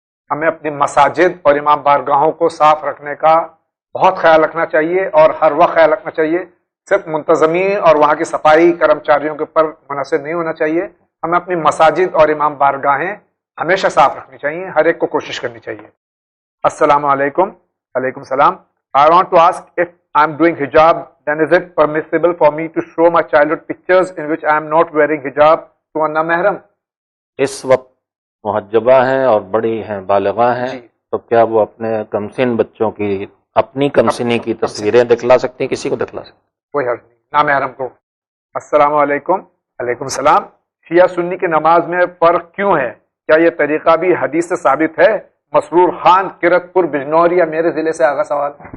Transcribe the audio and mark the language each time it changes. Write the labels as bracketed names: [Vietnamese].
[Urdu] ہمیں اپنی مساجد اور امام بارگاہوں کو صاف رکھنے کا بہت خیال رکھنا چاہیے, اور ہر وقت خیال رکھنا چاہیے. صرف منتظمین اور وہاں کی صفائی کرمچاریوں کے اوپر منحصر نہیں ہونا چاہیے. ہمیں اپنی مساجد اور امام بارگاہیں ہمیشہ صاف رکھنی چاہیے, ہر ایک کو کوشش کرنی چاہیے. السلام علیکم. علیکم السلام. [English] I want to ask if I am doing hijab, then is it permissible for me to show my childhood pictures in which I am not wearing hijab to a non-mahram? [Urdu] اس وقت محجبہ ہیں اور بڑی ہیں, بالغہ ہیں, تو کیا وہ اپنے کمسن بچوں کی اپنی کمسنی کی تصویریں دکھلا سکتی ہیں؟ کسی کو دکھلا سکتی ہیں, کوئی حرج نہیں, نامحرم کو. السلام علیکم. علیکم السلام. شیعہ سنی کی نماز میں فرق کیوں ہے؟ کیا یہ طریقہ بھی حدیث سے ثابت ہے؟ مسرور خان کرت پور بجنوریہ میرے ضلع سے آگا سوال.